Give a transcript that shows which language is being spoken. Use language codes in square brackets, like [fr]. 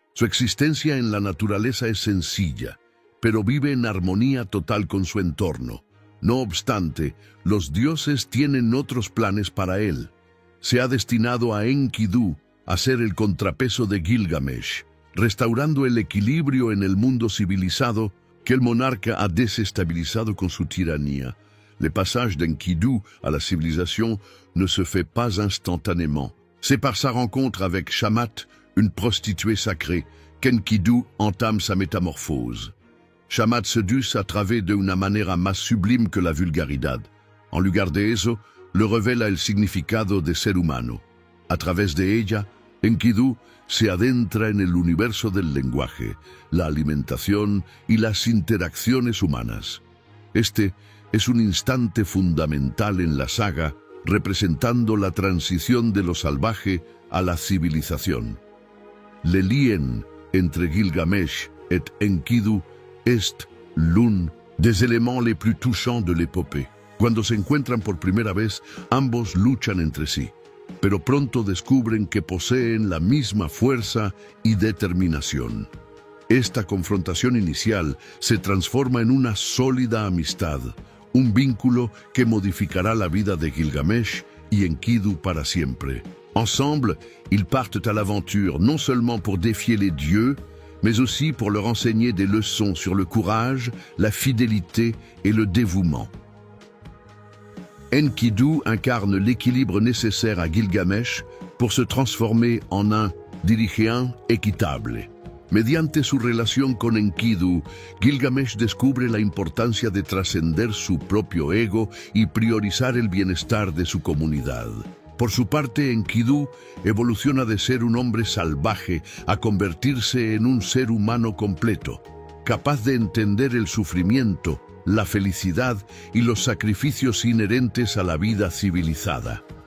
[es] Su existencia en la naturaleza es sencilla, pero vive en armonía total con su entorno. No obstante, los dioses tienen otros planes para él. se ha destinado a Enkidu a ser el contrapeso de Gilgamesh, restaurando el equilibrio en el mundo civilizado que el monarca a desestabilizado con su tiranía. [fr] Le passage d'Enkidu à la civilisation ne se fait pas instantanément. C'est par sa rencontre avec Shamat, une prostituée sacrée, qu'Enkidu entame sa métamorphose. [es] Shamat seduce a través de una manera más sublime que la vulgaridad. En lugar de eso, le revela el significado de ser humano. A través de ella, Enkidu se adentra en el universo del lenguaje, la alimentación y las interacciones humanas. Este es un instante fundamental en la saga, representando la transición de lo salvaje a la civilización. [fr] Le lien entre Gilgamesh et Enkidu est l'un des éléments les plus touchants de l'épopée. [es] Cuando se encuentran por primera vez, ambos luchan entre sí, pero pronto descubren que poseen la misma fuerza y determinación. Esta confrontación inicial se transforma en una sólida amistad, un vínculo que modificará la vida de Gilgamesh y Enkidu para siempre. [fr] Ensemble, ils partent à l'aventure non seulement pour défier les dieux, mais aussi pour leur enseigner des leçons sur le courage, la fidélité et le dévouement. Enkidu incarne l'équilibre nécessaire à Gilgamesh pour se transformer en un dirigeant équitable. [es] Mediante su relación con Enkidu, Gilgamesh descubre la importancia de trascender su propio ego y priorizar el bienestar de su comunidad. Por su parte, Enkidu evoluciona de ser un hombre salvaje a convertirse en un ser humano completo, capaz de entender el sufrimiento, la felicidad y los sacrificios inherentes a la vida civilizada.